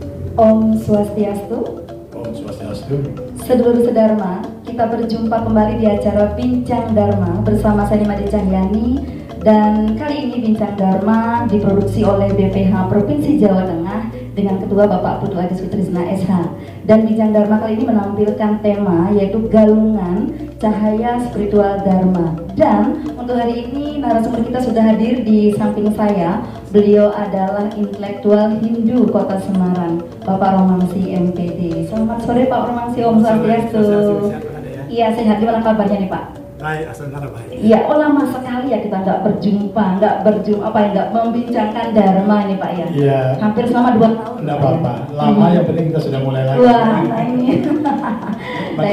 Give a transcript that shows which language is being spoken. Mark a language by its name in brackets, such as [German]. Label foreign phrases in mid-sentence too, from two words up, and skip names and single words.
[Sanskrit] Om Swastiastu. Om Swastiastu. [Indonesian] Sedulur sedharma, kita berjumpa kembali di acara Bincang Dharma bersama saya Nimade Cahyani, dan kali ini Bincang Dharma diproduksi oleh BPH Provinsi Jawa Tengah dengan Ketua Bapak Putu Adi Sutrisna SH. Dan Bincang Dharma kali ini menampilkan tema yaitu Galungan Cahaya Spiritual Dharma. Dan untuk hari ini narasumber kita sudah hadir di samping saya. Beliau adalah intelektual Hindu Kota Semarang, Bapak Romangsi MPD. Selamat sore Pak Romangsi, [Sanskrit] Om Swastiastu. [Indonesian] Iya, sehat. Gimana kabarnya nih Pak? Baik, alhamdulillah baik. Iya, lama sekali ya kita nggak membincangkan Dharma ini Pak ya. Iya. Hampir selama 2 tahun. Enggak apa-apa. Lama yang penting kita sudah mulai lagi. Wah, nah ini. Makin